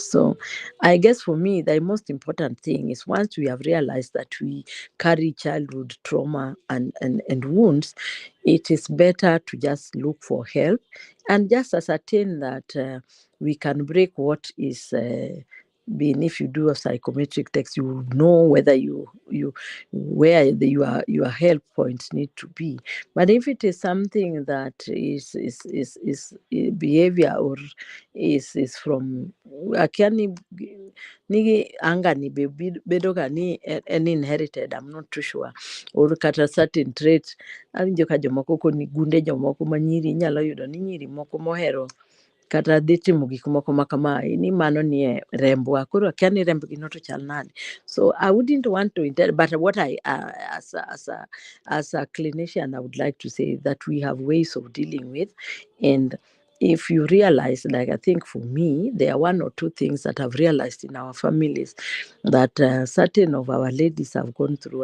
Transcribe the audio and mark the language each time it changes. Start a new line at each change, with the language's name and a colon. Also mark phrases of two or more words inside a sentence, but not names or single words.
English: So I guess for me, the most important thing is once we have realized that we carry childhood trauma and wounds, it is better to just look for help and just ascertain that we can break what is being. If you do a psychometric test, you will know whether where your help points need to be. But if it is something that is behavior or is from
Luo (Kenya and Tanzania): akiani nigi anga ni bedo ga ni en
English: inherited, I'm not too sure, or kata certain trait.
Luo (Kenya and Tanzania): Awinjo ka jomoko koni gunde jomoko manyiri inyalo yudo ni nyiri moko mohero kata dhi timo gik moko ma kamae ni mano nie rembwa, koro akia ni rembgi no to chal nade.
English: So I wouldn't want to but what I as a clinician I would like to say that we have ways of dealing with. And if you realize, like I think for me, there are one or two things that I've realized in our families that certain of our ladies have gone through.